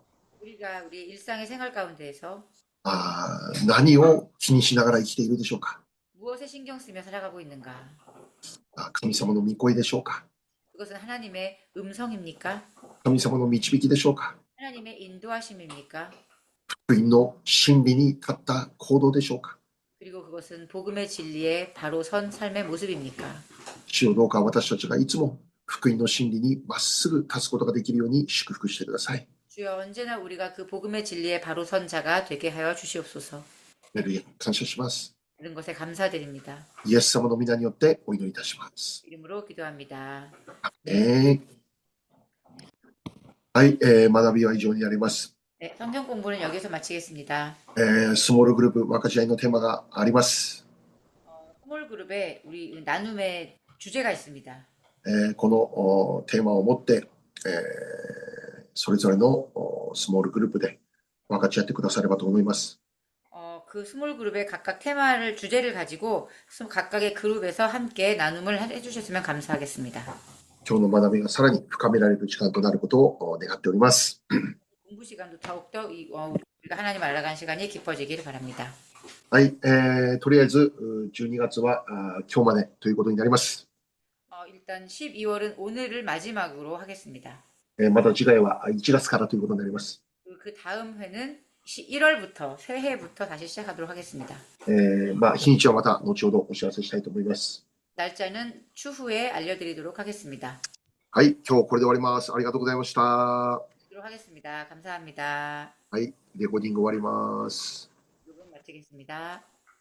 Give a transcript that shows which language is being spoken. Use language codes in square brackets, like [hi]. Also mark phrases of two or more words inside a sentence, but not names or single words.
[ko] 우리가 우리 일상의 생활 가운데에서 [ja] 何を気にしながら生きているでしょうか。 [ko] 무엇에 신경 쓰며 살아가고 있는가? [ja] 神様の御声でしょうか。 [ko] 그것은 하나님의 음성입니까? [ja] 神様の導きでしょうか。 [ko] 하나님의 인도하심입니까? [ja] 福音の真理に立った行動でしょうか。 [ko] 그리고 그것은 복음의 진리에 바로 선 삶의 모습입니까? [ja] 主よ、どうか私たちがいつも福音の真理にまっすぐ立つことができるように祝福してください。 [ko] 주여 언제나 우리가 그 복음의 진리에 바로 선 자가 되게 하여 주시옵소서. [ja] ハレルヤ、感謝します。 [ko] 모든 것에 감사드립니다. [ja] イエス様の皆によってお祈りいたします。 [ko] 이름으로 기도합니다. [ja] はい、学びは以上になります。 [ko] 네, 성경 공부는 여기서 마치겠습니다. [ja] スモールグループ分かち合いのテーマがあります。 [ko] 스몰 그룹에 우리 나눔의 주제가 있습니다. [ja] このテーマを持って、それぞれのスモールグループで分かち合ってくださればと思います。 [ko] 그 스몰 그룹의 각각 주제를 가지고 각각의 그룹에서 함께 나눔을 해주셨으면 감사하겠습니다. [ja] 今日の学びがさらに深められる時間となることを願っております。 [ko] 공부 시간도 더욱더 우리가 하나님 알아가는 시간이 깊어지기를 바랍니다. [ja] はい、とりあえず12月は今日までということになります。 [ko] 일단 12월은 오늘을 마지막으로 하겠습니다. [ja] また次回は1月からということになります。 [ko] 그 다음 회는 1월부터 새해부터 다시 시작하도록 하겠습니다. [ja] 日にちはまた後ほどお知らせしたいと思います。 [ko] 날짜는 추후에 알려드리도록 하겠습니다. [ja] はい、今日これで終わります。ありがとうございました。は [ko] 하도록 하겠습니다. 감사합니다. [ja] い、レコーディング終わります。 [ko] 녹음 마치겠습니다.